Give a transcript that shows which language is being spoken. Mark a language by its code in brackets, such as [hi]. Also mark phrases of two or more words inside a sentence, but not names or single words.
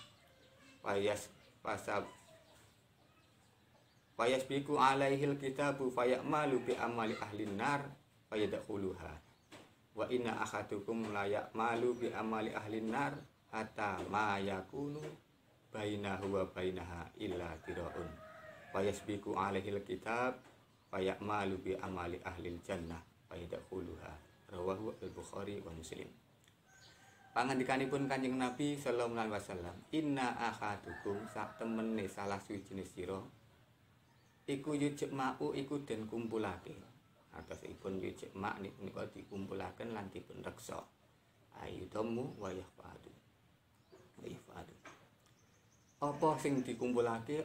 [ar] فيسبق عليه الكتاب فيعمل بعمل أهل النار فيدخلها وإن أحدكم ليعمل بعمل أهل النار حتى ما يكون بينه وبينها إلا ذراع فيسبق عليه الكتاب فيعمل بعمل أهل الجنة فيدخلها. رواه البخاري ومسلم. [jv] Pangandikanipun Kanjeng Nabi [ar] صلى الله عليه وسلم, إن أحدكم [jv] sak temene salah suwijine sira iku yujma'u, iku den kumpulake. Atasipun yujma' niku dikumpulaken lan dipun reksa. [ar] أي يضم ويحفظ. [jv] Apa sing dikumpulake?